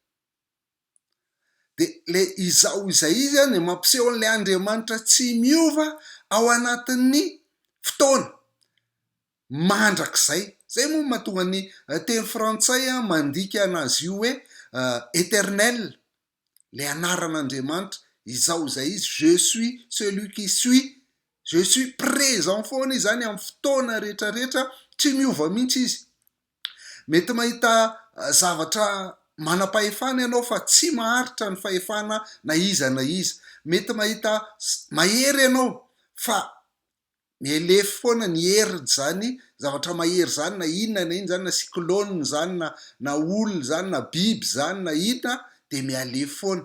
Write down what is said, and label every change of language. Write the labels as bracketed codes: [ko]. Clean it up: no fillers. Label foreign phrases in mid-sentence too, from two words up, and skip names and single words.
[mg] De le izao izay izy ny mampiseho an'le Andriamanitra tsy miova ao anatin'ny fotoana mandrakizay. Zay moa mahatonga ny teny frantsay mandika anazy io hoe éternel, le anaran'Andriamanitra izao izay izy, [fr] je suis celui qui suis, je suis présent [mg] foana izy zany amin'ny fotoana rehetrarehetra, tsy miova mihitsy izy. Mety mahita zavatra manam-pahefana ianao fa tsy maharitra ny fahefana na iza na iza. Mety mahita mahery ianao fa mielefy foana ny heriny zany zavatra mahery zany, na inona zany, na cyclone zany, na olona zany, na biby zany, na inona de mialefy foana.